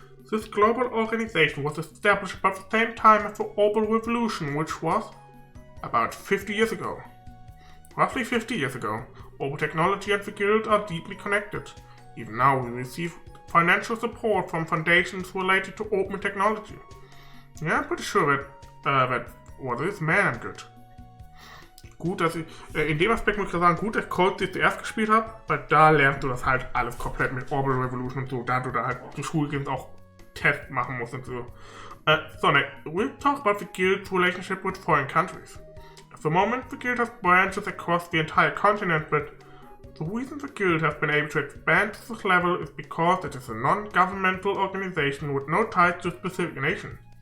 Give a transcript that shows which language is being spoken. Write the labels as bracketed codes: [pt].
[en] This global organization was established about the same time as the Orbital Revolution, which was about 50 years ago. Roughly 50 years ago, Orbital technology and the guild are deeply connected. Even now we receive financial support from foundations related to open technology. Yeah, I'm pretty sure that was this man and good. [de] Gut, dass ich, in dem Aspekt muss ich sagen, gut, dass Cold das zuerst gespielt habe, weil da lernst du das halt alles komplett mit Orbital Revolution und so, da du da halt zur Schule gehst auch Tests machen musst und so. [en] So, next, we'll talk about the guild's relationship with foreign countries. At the moment, the guild has branches across the entire continent, but the reason the guild has been able to expand to this level is because it is a non-governmental organization with no ties to a specific nation.